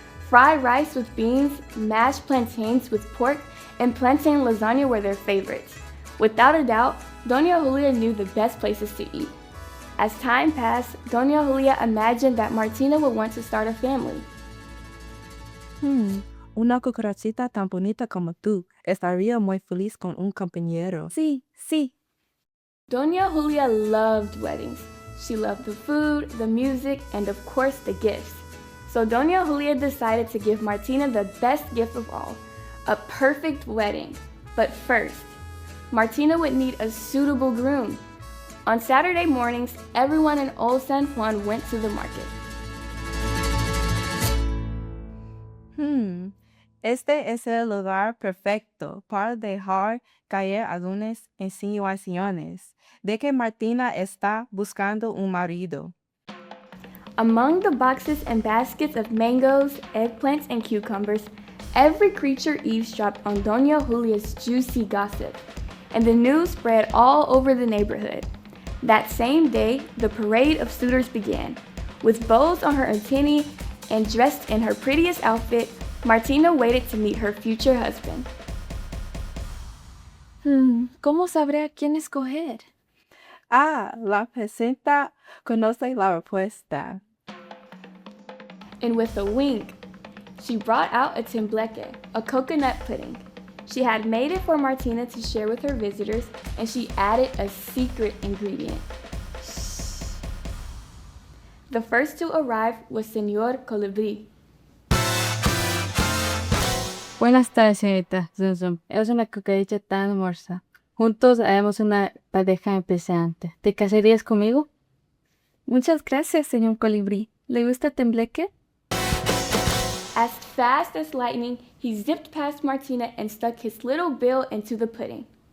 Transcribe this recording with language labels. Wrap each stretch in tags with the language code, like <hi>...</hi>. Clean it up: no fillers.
<en>Fried rice with beans, mashed plantains with pork, and plantain lasagna were their favorites. Without a doubt, Doña Julia knew the best places to eat. As time passed, Doña Julia imagined that Martina would want to start a family.</en> <es>Una cucarachita tan bonita como tú estaría muy feliz con un compañero. Sí, sí.</es> <en>Doña Julia loved weddings. She loved the food, the music, and of course the gifts. So Doña Julia decided to give Martina the best gift of all, a perfect wedding. But first, Martina would need a suitable groom. On Saturday mornings, everyone in Old San Juan went to the market.</en> <es>Este es el lugar perfecto para dejar caer algunas insinuaciones de que Martina está buscando un marido.</es> <en>Among the boxes and baskets of mangoes, eggplants, and cucumbers, every creature eavesdropped on Doña Julia's juicy gossip, and the news spread all over the neighborhood. That same day, the parade of suitors began. With bows on her antennae and dressed in her prettiest outfit, Martina waited to meet her future husband.</en> <es>¿Cómo sabré a quién escoger? La presenta conoce la respuesta.</es> <en>And with a wink, she brought out a tembleque, a coconut pudding. She had made it for Martina to share with her visitors, and she added a secret ingredient. The first to arrive was Señor Colibrí.</en> <es>Buenas tardes, señorita. Zum Zum. Es una cucaracha tan hermosa. Juntos haremos una pareja impresionante. ¿Te casarías conmigo? Muchas gracias, señor Colibrí. ¿Le gusta tembleque?</es> <en>As fast as lightning, he zipped past Martina and stuck his little bill into the pudding.</en>